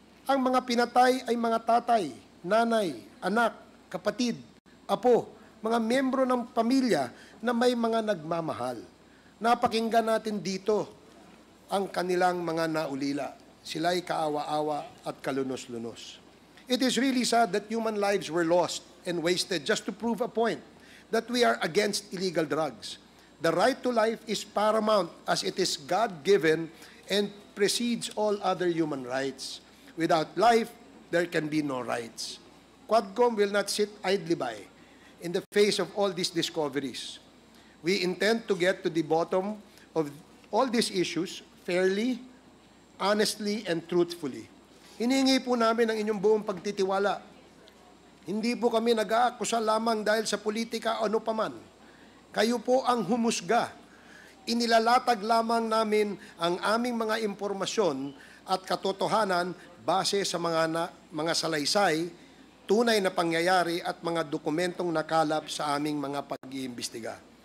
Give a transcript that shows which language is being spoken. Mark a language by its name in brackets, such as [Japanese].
[Filipino] Ang mga pinatay ay mga tatay, nanay, anak, kapatid, apo, mga membro ng pamilya na may mga nagmamahal. Napakinggan natin dito ang kanilang mga naulila. Sila'y kaawa-awa at kalunos-lunos. [English] It is really sad that human lives were lost and wasted just to prove a point that we are against illegal drugs. The right to life is paramount as it is God-given and precedes all other human rights. Without life, there can be no rights. Quadcom will not sit idly by in the face of all these discoveries. We intend to get to the bottom of all these issues fairly, honestly, and truthfully. [Filipino] Hiningi po namin ang inyong buong pagtitiwala. Hindi po kami nag-aakusa lamang dahil sa politika o ano paman. Kayo po ang humusga. Inilalatag lamang namin ang aming mga impormasyon at katotohanan base sa mga salaysay, tunay na pangyayari at mga dokumentong nakalap sa aming mga pag-iimbestiga.